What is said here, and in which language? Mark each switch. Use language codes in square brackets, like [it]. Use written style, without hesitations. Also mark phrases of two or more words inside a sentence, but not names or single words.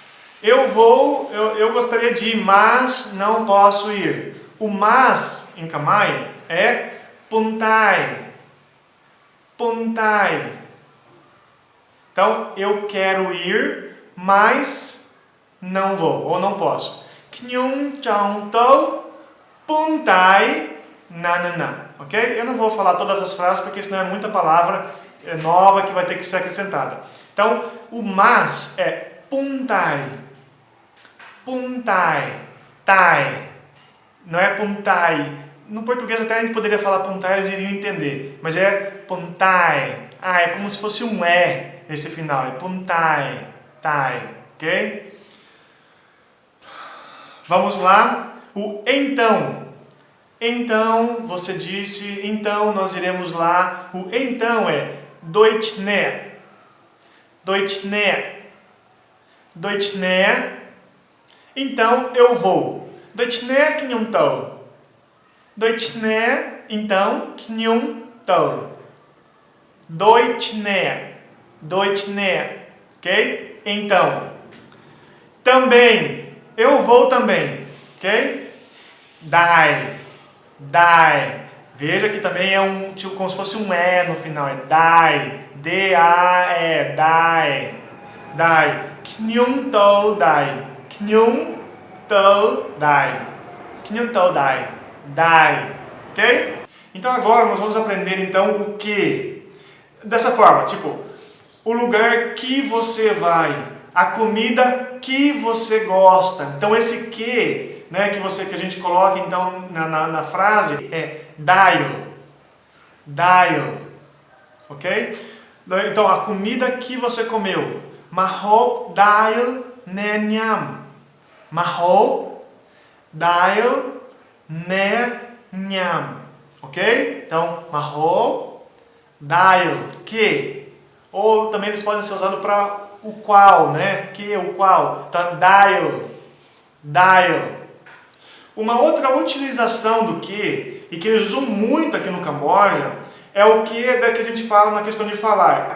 [pt] Eu gostaria de ir, mas não posso ir. O mas, em Khmer, é puntai. Puntai. Então, eu quero ir, mas não vou, ou não posso. [km] ខ្ញុំ ចង់ ទៅ ប៉ុន្តែ ណាណាណា. [pt] Ok? Eu não vou falar todas as frases, porque senão é muita palavra nova que vai ter que ser acrescentada. Então, o mas é puntai. Puntai. Tai. Não é puntai. No português até a gente poderia falar puntai, eles iriam entender. Mas é puntai. É como se fosse um E nesse final. É puntai. Tai. Ok? Vamos lá. O então. Então, você disse, então nós iremos lá. O então é doitne. Doitne. Doitne. Então eu vou. [km] ដូច្នេះ ខ្ញុំ ទៅ។ ដូច្នេះ então ខ្ញុំ ទៅ. [pt] Doitne. Doitne. Ok? Então. Também. Eu vou também. Ok? Dai. Dai. Veja que também é tipo como se fosse um E no final. É dai. D-A-E. Dai. [km] ដែរ។ ខ្ញុំ ទៅ ដែរ។ ខ្ញុំ ទៅ ដែរ. ខ្ញុំ ទៅ ដែរ។ ដែរ. [pt] Ok? Então agora nós vamos aprender então o que. Dessa forma, tipo, o lugar que você vai, a comida que você gosta. Então esse que, né, que a gente coloca então na frase é daio. Daio. Ok? Então a comida que você comeu. [km] ម្ហូប ដែល អ្នក ញ៉ាំ។ ម្ហូប ដែល អ្នក ញ៉ាំ. [pt] Ok? Então, [km] ម្ហូប ដែល, [pt] que. Ou também eles podem ser usados para o qual, né? Que, o qual. Então, daio. Daio. Uma outra utilização do que, e que eles usam muito aqui no Camboja, é o que que a gente fala na questão de falar.